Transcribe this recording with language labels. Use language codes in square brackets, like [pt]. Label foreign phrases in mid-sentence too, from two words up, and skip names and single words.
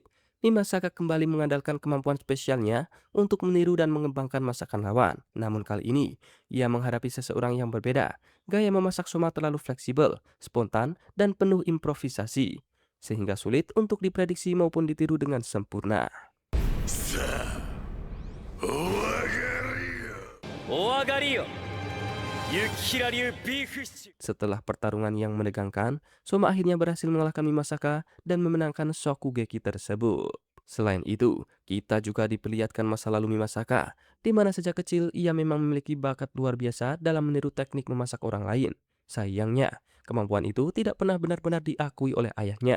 [id] Mimasaka kembali mengandalkan kemampuan spesialnya untuk meniru dan mengembangkan masakan lawan. Namun kali ini, ia menghadapi seseorang yang berbeda. Gaya memasak Soma terlalu fleksibel, spontan, dan penuh improvisasi, sehingga sulit untuk diprediksi maupun ditiru dengan sempurna. [ja] お上がりよ雪平流ビーフシチュー [id] Setelah pertarungan yang menegangkan, Soma akhirnya berhasil mengalahkan Mimasaka dan memenangkan Shokugeki tersebut. Selain itu, kita juga diperlihatkan masa lalu Mimasaka, di mana sejak kecil ia memang memiliki bakat luar biasa dalam meniru teknik memasak orang lain. Sayangnya, kemampuan itu tidak pernah benar-benar diakui oleh ayahnya.